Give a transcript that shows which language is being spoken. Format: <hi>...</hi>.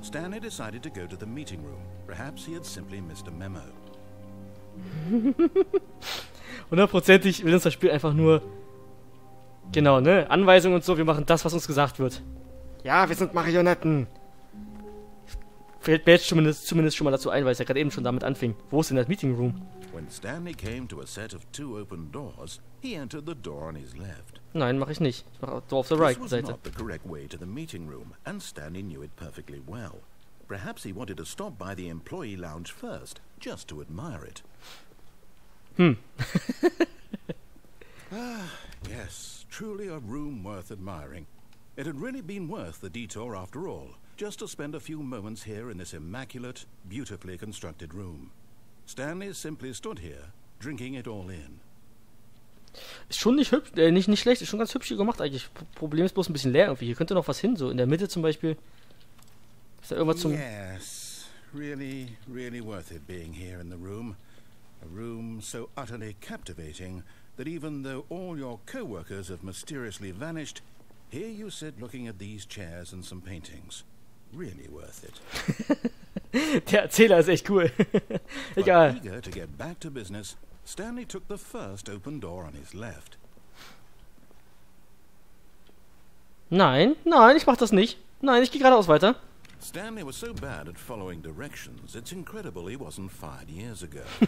<en>Stanley decided to go to the meeting room. Perhaps he had simply missed a memo.</en> <de>100%ig will uns das Spiel einfach nur... Genau, ne? Anweisungen und so, wir machen das, was uns gesagt wird. Ja, wir sind Marionetten. Fällt mir jetzt zumindest schon mal dazu ein, weil es ja gerade eben schon damit anfing. Wo ist denn das Meeting Room?</de> <en>When Stanley came to a set of 2 open doors, he entered the door on his left.</en> <de>Nein, mache ich nicht. Ich mache Door auf der right</de> <en>This was</en> <de>Seite.</de> <en>not the correct way to the meeting room, and Stanley knew it perfectly well. Perhaps he wanted to stop by the employee lounge first, just to admire it. Yes, truly a room worth admiring. It had really been worth the detour after all. Just to spend a few moments here in this immaculate, beautifully constructed room. Stanley simply stood here, drinking it all in.</en> <de>Ist schon nicht hübsch, nicht schlecht, ist schon ganz hübsch hier gemacht eigentlich. Problem ist bloß ein bisschen leer irgendwie. Hier könnte noch was hin, so in der Mitte zum Beispiel. Ist da irgendwas zum...</de> <en>Yes, really, really worth it being here in the room. A room so utterly captivating that even though all your co-workers have mysteriously vanished, here you sit looking at these chairs and some paintings. Really worth it.</en> <de>Der Erzähler ist echt cool. Egal.</de> <en>Eager to get back to business, Stanley took the first open door on his left</en> <de>Nein, nein, ich mach das nicht. Nein, ich gehe geradeaus weiter.</de> <en>Stanley was so bad at following directions, it's incredible he wasn't fired years ago.</en>